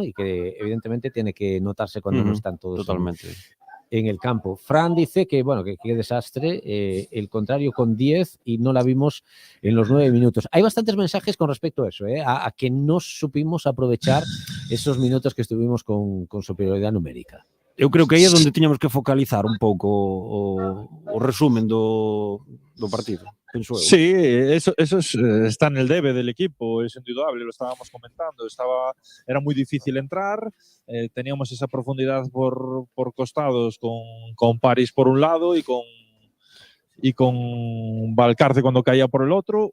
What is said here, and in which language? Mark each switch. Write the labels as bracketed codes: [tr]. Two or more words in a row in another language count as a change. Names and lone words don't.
[es] Y que evidentemente tiene que notarse cuando no están todos totalmente en el campo. Fran dice que, bueno, que qué desastre, el contrario con 10 y no la vimos en los 9 minutos. Hay bastantes mensajes con respecto a eso, a que no supimos aprovechar esos minutos que estuvimos con superioridad numérica. [gl] Eu creo que aí é onde tiñamos que focalizar un pouco o resumen do partido, penso eu. [es] Sí, eso está en el debe del equipo, es indudable, lo estábamos comentando. Era muy difícil entrar, teníamos esa profundidad por costados con París por un lado y con Valcarce cuando caía por el otro.